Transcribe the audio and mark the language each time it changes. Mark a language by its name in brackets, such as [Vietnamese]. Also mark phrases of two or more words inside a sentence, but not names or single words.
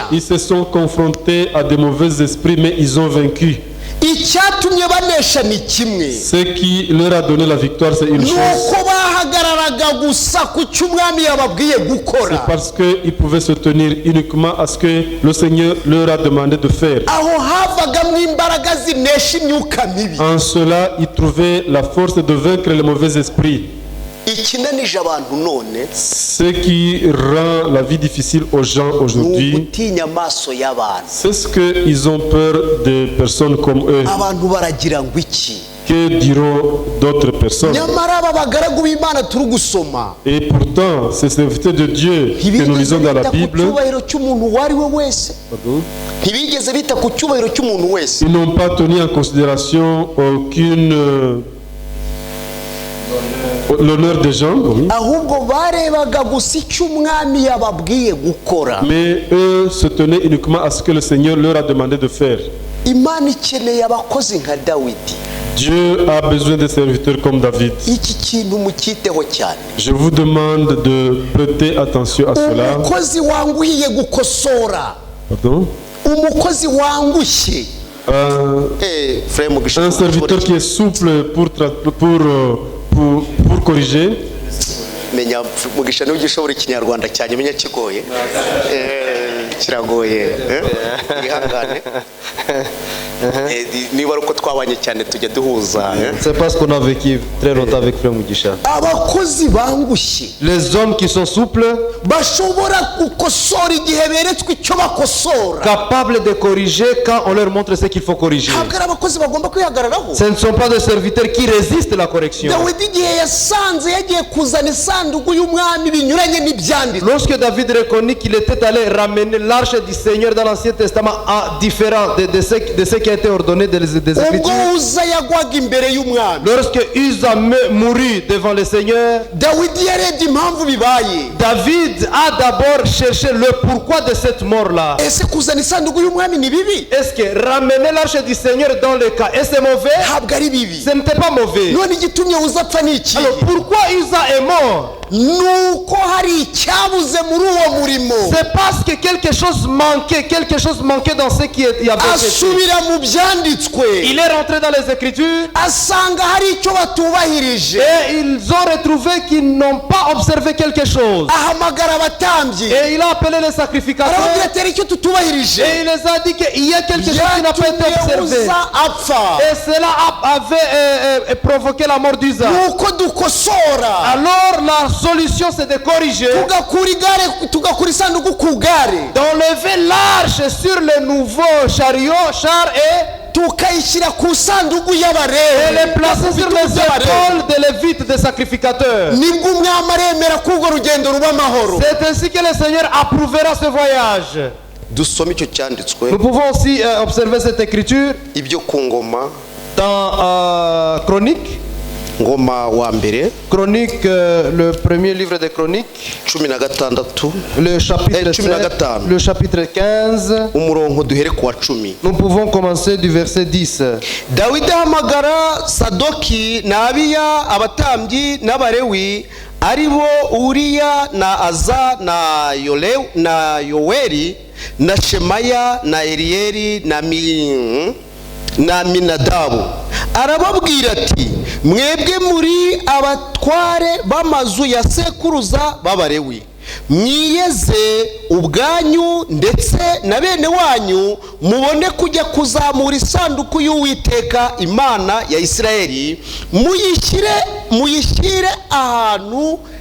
[French] Ils se sont confrontés à de mauvais esprits, mais ils ont vaincu. [Kinyarwanda] Icyatumye banesha ni kimwe, [French] Ce qui leur a donné la victoire, c'est une chose. [Kinyarwanda] nuko bahagararaga gusa ku cy'umwami yababwiye [French] C'est [Kinyarwanda] gukora. [French] parce qu'ils pouvaient se tenir uniquement à ce que le Seigneur leur a demandé de faire. [Kinyarwanda] Aho havagamo imbaraga zinesha imyuka mibi. [French] En cela, ils trouvaient la force de vaincre les mauvais esprits. [Kinyarwanda] Ikinanije abantu none [French] Ce qui rend la vie difficile aux gens [Kinyarwanda] ni [French] aujourd'hui, [Kinyarwanda] ugutinya amaso y'abantu. [French] c'est ce qu'ils ont peur des personnes comme eux. [Kinyarwanda] Abantu baragira ngo iki? [French] Que diront d'autres personnes? [Kinyarwanda] Nyamara aba bagaragu b'Imana turi gusoma [French] Et pourtant, ces serviteurs de Dieu que nous [Kinyarwanda] ntibigeze [French] lisons dans la [Kinyarwanda] bita ku [French] Bible, [Kinyarwanda] cyubahiro cy'umuntu uwo ari we wese. Ntibigeze bita ku cyubahiro cy'umuntu wese, [French] ils n'ont pas tenu en considération l'honneur des gens, oui. [Kinyarwanda] ahubwo barebaga gusa icyo umwami yababwiye gukora. [French] Mais eux se tenaient uniquement à ce que le Seigneur leur a demandé de faire. [Kinyarwanda] Imana ikeneye abakozi nka Dawidi. [French] Dieu a besoin de serviteurs comme David. [Kinyarwanda] Iki kintu mucyiteho cyane. [French] Je vous demande de prêter attention à cela. [Kinyarwanda] Umukozi wanguhiye gukosora, [French] Pardon? [Kinyarwanda] umukozi wangushye. Frère Mugisha, [French] Un serviteur qui est souple pour corriger. [Kinyarwanda] menya Mugisha niwe ugishobora ikinyarwanda cyane, menya kigoye. Kiragoye. Ihangane. Niba ari uko twabanye cyane tujya duhuza. [French] C'est parce qu'on a vécu très longtemps avec Frère Mugisha. [Kinyarwanda] Abakozi bangushye [French] Les hommes qui sont souples, [Kinyarwanda] bashobora gukosora igihe beretswe icyo bakosora. [French] capables de corriger quand on leur montre ce qu'il faut corriger. [Kinyarwanda] Ntabwo ari abakozi bagomba kwihagararaho. [French] Ce ne sont pas des serviteurs qui résistent à la correction. [Kinyarwanda] Dawidi igihe yasanze yagiye kuzana isanduku y'umwami binyuranye n'ibyanditswe, [French] Lorsque David reconnut qu'il était allé ramener l'arche du Seigneur dans l'Ancien Testament à différent de ce qui a été ordonné des [Kinyarwanda] ubwo [French] Écritures, [Kinyarwanda] Uza yagwaga imbere y'umwami, [French] lorsque Uza mourut devant le Seigneur, [Kinyarwanda] Dawidi yarebye impamvu bibaye. [French] David a d'abord cherché le pourquoi de cette mort-là. [Kinyarwanda] Ese kuzana isanduku y'umwami ni bibi? [French] Est-ce que ramener l'arche du Seigneur dans le cas, est-ce mauvais? [Kinyarwanda] Ntabwo ari bibi. [French] Ce n'était pas mauvais. [Kinyarwanda] None igitumye Uza apfa ni iki? [French] Alors pourquoi Uza est mort? [Kinyarwanda] nuko hari icyabuze muri uwo murimo. [French] C'est parce que quelque chose manquait dans ce qui y avait été. [Kinyarwanda] asubira mu byanditswe [French] Il est rentré dans les Écritures [Kinyarwanda] asanga hari icyo batubahirije, [French] et ils ont retrouvé qu'ils n'ont pas observé quelque chose. [Kinyarwanda] ahamagara abatambyi [French] Et il a appelé les [Kinyarwanda] arababwira [French] sacrificateurs [Kinyarwanda] ati hari icyo tutubahirije, [French] et il les a dit qu'il y a quelque chose qui n'a pas été [Kinyarwanda] yatumye [French] observé. [Kinyarwanda] uza apfa, [French] Et cela avait provoqué la mort d'Uza. [Kinyarwanda] nuko dukosora [French] Alors la solution c'est de corriger, [Kinyarwanda] tugakura isanduku ku gare, [French] d'enlever l'arche sur le nouveau char et [Kinyarwanda] tukayishyira ku sanduku [French] les [Kinyarwanda] y'abarewi, [French] placer sur les épaules des Lévites, des sacrificateurs. [Kinyarwanda] nibwo umwami aremera ko urwo rugendo ruba amahoro. [French] C'est ainsi que le Seigneur approuvera ce voyage. [Kinyarwanda] dusome icyo cyanditswe [French] Nous pouvons aussi observer cette écriture [Kinyarwanda] ibyo ku ngoma, [French] dans Chronique, [Kinyarwanda] ngoma wa mbere [French] le premier livre des Chroniques, [Kinyarwanda] 16 le chapitre 7, 15. [French] le chapitre 15. [Kinyarwanda] umurongo duhere ku wa 10. [French] Nous pouvons commencer du verset 10. [Kinyarwanda] dawidi ahamagara sadoki na abiya abatambyi n'abarewi ari bo uriya na aza na yoweri na shemaya na eliyeli na minadabu, arababwira ati mwebwe muri abatware b'amazu ya sekuruza b'abarewi, mwiyeze ubwanyu ndetse na bene wanyu mubone kujya kuzamura isanduku y'Uwiteka Imana ya Isirayeli, muyishyire ahantu